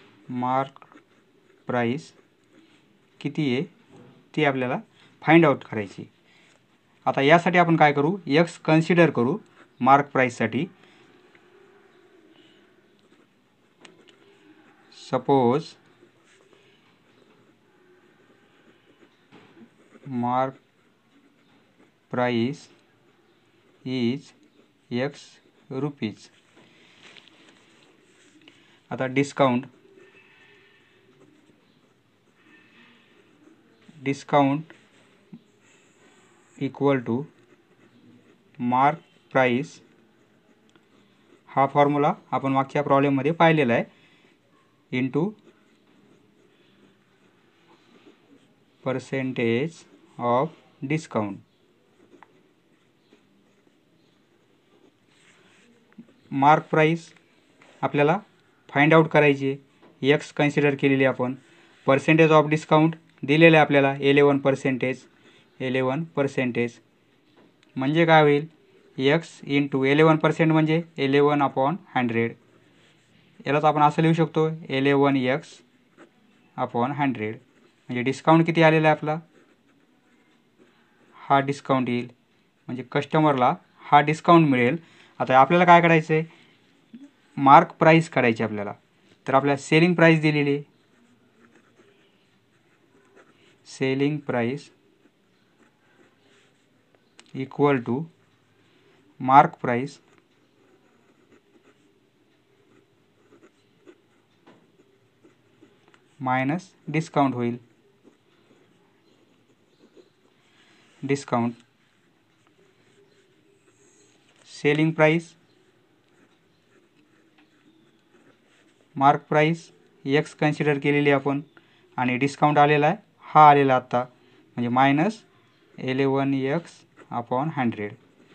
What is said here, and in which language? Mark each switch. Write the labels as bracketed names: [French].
[Marathi] Mark price किती आहे ती आपल्याला फाइंड आउट करायची. आता यासाठी आपण काय करू? एक्स कन्सिडर करू mark प्राईससाठी. [English] Suppose mark price is X rupees. [Marathi] आता [English] Discount equal to mark price. [Marathi] हा फॉर्म्युला आपण मागच्या प्रॉब्लेममध्ये पाहिलेला आहे. [English] Into percentage of discount. [Marathi] Mark price आपल्याला फाइंड आउट करायची आहे. एक्स कन्सिडर केलेली आपण. पर्सेंटेज ऑफ डिस्काउंट दिलेलं आहे आपल्याला 11%. म्हणजे काय होईल? एक्स इंटू 11% म्हणजे 11/100. यालाच आपण असं लिहू शकतो 11x/100. म्हणजे डिस्काउंट किती आलेला आहे आपला? हा डिस्काउंट येईल. म्हणजे कस्टमरला हा डिस्काउंट मिळेल. आता आपल्याला काय करायचं आहे? मार्क प्राईस काढायची आपल्याला. तर आपल्याला सेलिंग प्राईस दिलेली आहे. [English] selling price equal to mark price minus discount [Marathi] होईल. Discount selling price mark price x consider केलेली आपण आणि डिस्काउंट आलेला आहे हा आलेला आत्ता, म्हणजे मायनस 11x/100.